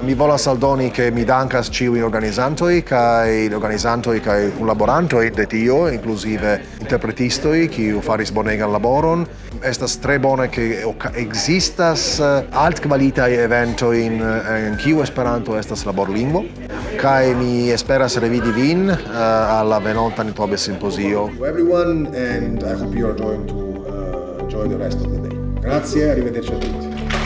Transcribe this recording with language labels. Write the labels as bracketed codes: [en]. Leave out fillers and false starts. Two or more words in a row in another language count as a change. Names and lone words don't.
[eo] Mi volas aldoni ke mi dankas ĉiujn organizantoj kaj kunlaborantoj de tio, inkluzive interpretistoj, kiuj faris bonegan laboron. Estas tre bone ke ekzistas altkvalitaj eventoj en kiu Esperanto estas laborlingvo. Kaj mi esperas revidi vin alla venonta Nitobe Simposio. [en] Everyone, and I hope you are going to enjoy the rest of the day. [it] Grazie, arrivederci a tutti.